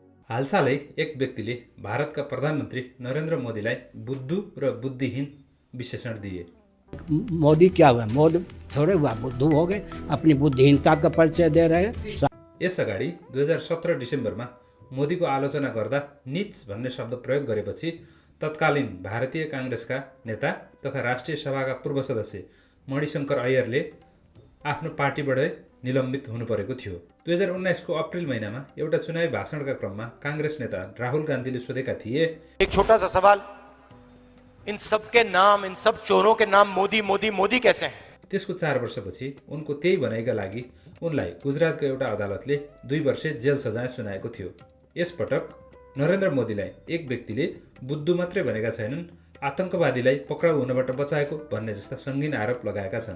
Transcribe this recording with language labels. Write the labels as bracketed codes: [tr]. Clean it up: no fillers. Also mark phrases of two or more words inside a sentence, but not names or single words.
[ne] हालसालै एक व्यक्तिले भारतका प्रधानमन्त्री नरेन्द्र मोदीलाई बुद्धु र बुद्धिहीन विशेषण दिए। [hi] मोदी क्या हुआ? मोदी थोड़े हुआ, बुद्धू हो गए, अपनी बुद्धिहीनता का परिचय दे रहे हैं। [ne] यसअगाडि 2017 डिसेम्बरमा मोदीको आलोचना गर्दा नीच भन्ने शब्द प्रयोग गरेपछि तत्कालीन भारतीय काङ्ग्रेसका नेता तथा राष्ट्रिय सभाका पूर्व सदस्य मणिशङ्कर अय्यरले आफ्नो पार्टीबाटै निलम्बित हुनुपरेको थियो। 2019को अप्रिल महिनामा एउटा चुनावी भाषणका क्रममा काङ्ग्रेस नेता राहुल गान्धीले सोधेका थिए, [hi] एक छोटा सा सवाल, इन सब के नाम, इन सब चोरों के नाम मोदी मोदी मोदी कैसे हैं? [ne] त्यसको 4 वर्षपछि उनको त्यही भनाइका लागि उनलाई गुजरातको एउटा अदालतले 2 वर्ष जेल सजाय सुनाएको थियो। यसपटक नरेन्द्र मोदीलाई एक व्यक्तिले बुद्धु मात्रै भनेका छैनन्, आतंकवादीलाई पक्राउ हुनबाट बचाएको भन्ने जस्ता सङ्गीन आरोप लगाएका छन्।